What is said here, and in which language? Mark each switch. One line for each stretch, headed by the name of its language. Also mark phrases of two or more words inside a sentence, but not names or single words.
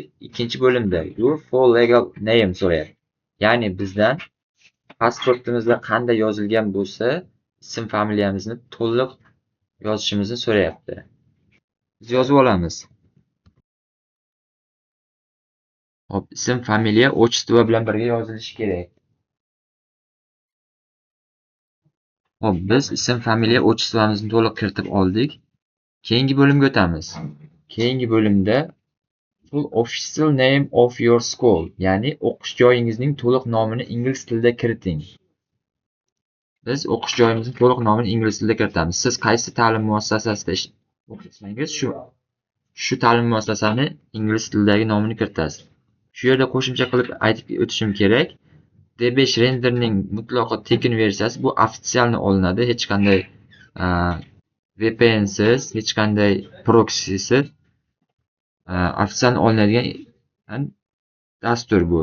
Uzbek: Ikkinchi bo'limda
English: your full legal name
Uzbek: so'rayapti. Ya'ni bizdan pasportimizda qanday yozilgan bo'lsa, ism familiyamizni to'liq yozishimizni so'rayapti. Biz yozib olamiz. Hop, ism, familiya, otchество bilan birga yozilishi kerak. Hop, biz ism, familiya, otchествоmizni to'liq kiritib oldik. Keyingi bo'limga o'tamiz. Keyingi bo'limda
English: full official name of your school,
Uzbek: ya'ni o'qish joyingizning to'liq nomini ingliz tilida kiriting. Biz o'qish joyimizning to'liq nomini ingliz tilida kiritamiz. Siz qaysi ta'lim muassasasida o'qiyotsangiz, shu ta'lim muassasasini ingliz tilidagi nomini kiritasiz. Shu yerda qo'shimcha qilib aytib o'tishim kerak. D5 renderning mutlaqo tekin versiyasi bu ofitsialni olinadi, hech qanday VPNsiz, hech qanday proksisiz ofitsialni olinadigan dastur bu.